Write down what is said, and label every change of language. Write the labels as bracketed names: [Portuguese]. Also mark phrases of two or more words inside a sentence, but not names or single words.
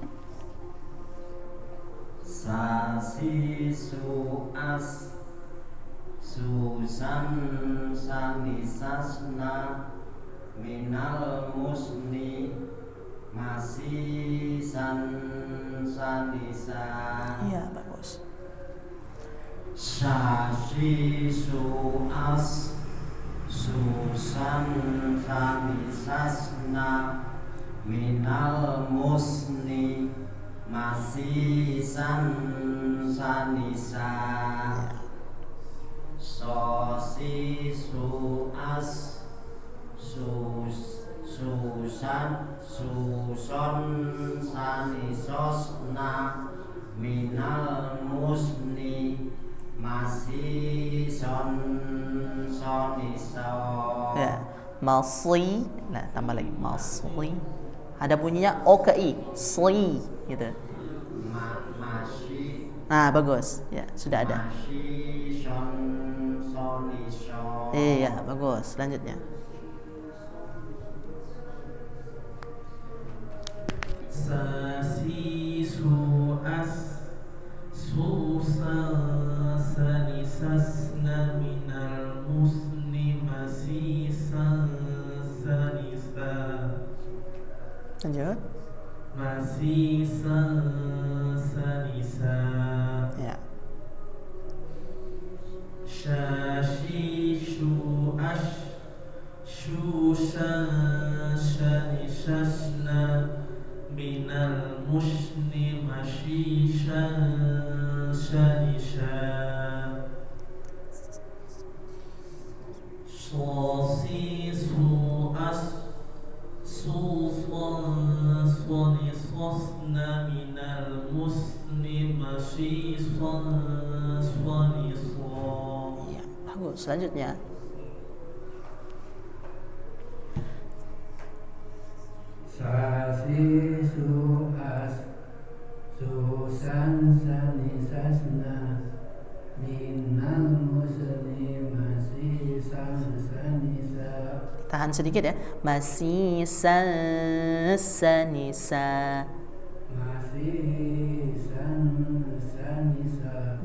[Indonesian] Sasi su as susan sani sasna minal musni masih sanisa. Iya, bagus. Sasi su as susan sani sasna minal musni masih sanisa. Sosi su as susan suson sani sosna minal musni masih sonisa. Ya, masih. Nah, tambah lagi masih. Ada bunyinya o ke i, sli gitu. Nah, bagus. Ya, sudah ada. Iya, bagus. Selanjutnya. Sasi su as susa sani sasna minal musni masih sanisa. Lanjut. Masih sanisa. Ya. Syashi shu ash shushan shani shasna minal musni mashishan shanisha. Sosi su as sufan soni sosna minal musni mashishan soni so. Ya, bagus. Selanjutnya. Sasi suas susan sani sasna minal muslimasi sanisa. Tahan sedikit ya. Masih sanisa. Masih sanisa.